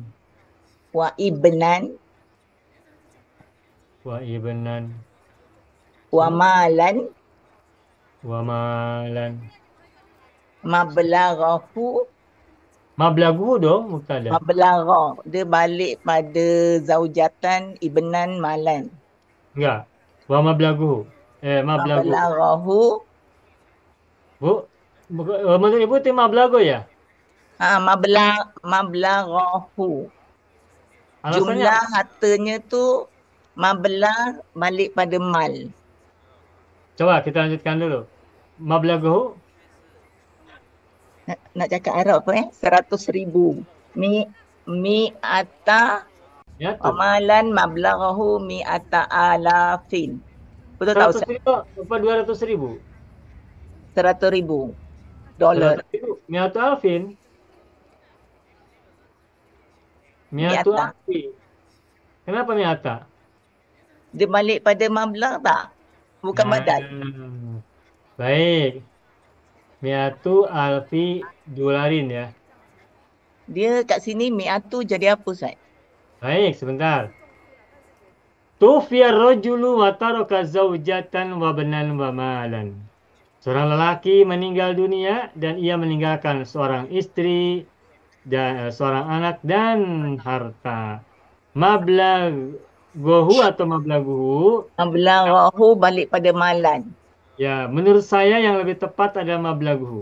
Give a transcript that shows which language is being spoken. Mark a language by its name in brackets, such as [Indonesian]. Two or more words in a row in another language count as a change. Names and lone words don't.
[Arabic] وابنا وابنا ومالا ومالا مبلغه مبلغه dong مبتدأ. [Malay] Mablagha. Dia balik pada [Arabic] زوجة ابنا مالا. [Indonesian] Enggak. [Arabic] ومبلغه. مبلغه. مبلغه. [Indonesian] Bu, menurut Ibu itu mablago ya? [Arabic] مبلغه. [Indonesian] Alasannya Jumlah apa? [Malay] hartanya tu mablag balik pada mal. [Indonesian] Coba kita lanjutkan dulu. [Arabic] مبلغه [Malay] Nak cakap Arab apa 100,000. [Arabic] مئة [Indonesian] ya tuh. [Arabic] مالا مبلغه مئة ألف. [Malay] Betul tak 100 Ustaz? ribu apa 200 ribu? 100,000 dolar. 100 ribu. [Arabic] مئة ألف. مئة مئة. ألف. [Malay] Kenapa miata? Dia balik pada mablag tak? Bukan badal. [Arabic] Baik. مئة ألف دولار ya. [Malay] Dia kat sini mi'atu jadi apa Ustaz? [Indonesian] Baik, sebentar. [Arabic] توفي الرجل وترك زوجة وبنا ومالا. [Indonesian] Seorang lelaki meninggal dunia dan ia meninggalkan seorang istri dan seorang anak dan harta. [Arabic] مبلغه atau مبلغه? [Malay] Mablaghahu balik pada malan. [Indonesian] Ya, menurut saya yang lebih tepat adalah mablaghuhu.